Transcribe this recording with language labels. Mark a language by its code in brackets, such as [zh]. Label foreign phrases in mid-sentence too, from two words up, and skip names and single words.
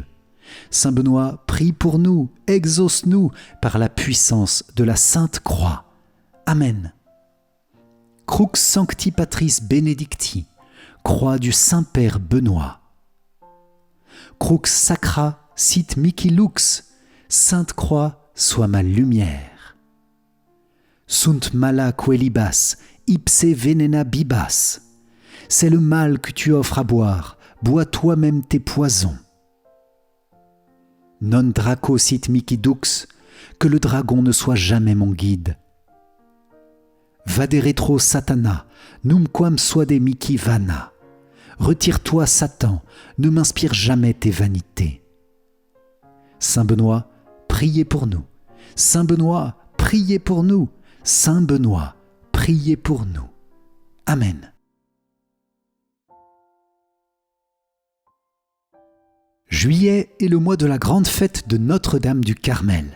[fr] Saint Benoît, prie pour nous, exauce-nous par la puissance de la Sainte Croix. [la] Amen. Crux Sancti Patris Benedicti, [fr] croix du Saint-Père Benoît. [la] Crux Sacra sit mihi lux, [fr] Sainte Croix soit ma lumière. [la] Sunt mala quelibas, ipse venena bibas. [fr] C'est le mal que tu offres à boire, bois toi-même tes poisons. [la] Non draco sit mihi dux, [fr] que le dragon ne soit jamais mon guide. [la] Vaderetro satana, numquam suade mihi vana. [fr] Retire-toi, Satan, ne m'inspire jamais tes vanités. Saint Benoît, priez pour nous. Saint Benoît, priez pour nous. Saint Benoît, priez pour nous. Amen. Juillet est le mois de la grande fête de Notre-Dame du Carmel.